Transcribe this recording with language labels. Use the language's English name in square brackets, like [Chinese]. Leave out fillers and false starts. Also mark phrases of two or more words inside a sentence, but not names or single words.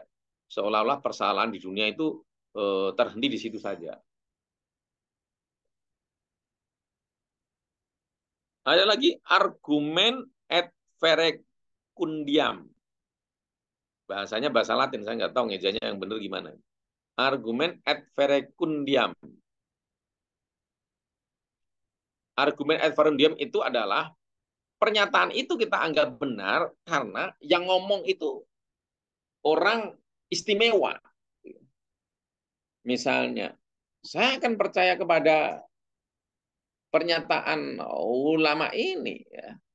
[Indonesian] Seolah-olah persoalan di dunia itu terhenti di situ saja. Ada lagi argumen [Latin] ad verecundiam. [Indonesian] Bahasanya bahasa Latin, saya nggak tahu ngejanya yang benar gimana. Argumen [Latin] ad verecundiam. [Indonesian] Argumen [Latin] ad verecundiam [Indonesian] itu adalah pernyataan itu kita anggap benar karena yang ngomong itu orang istimewa. Misalnya, saya akan percaya kepada pernyataan ulama ini, ya.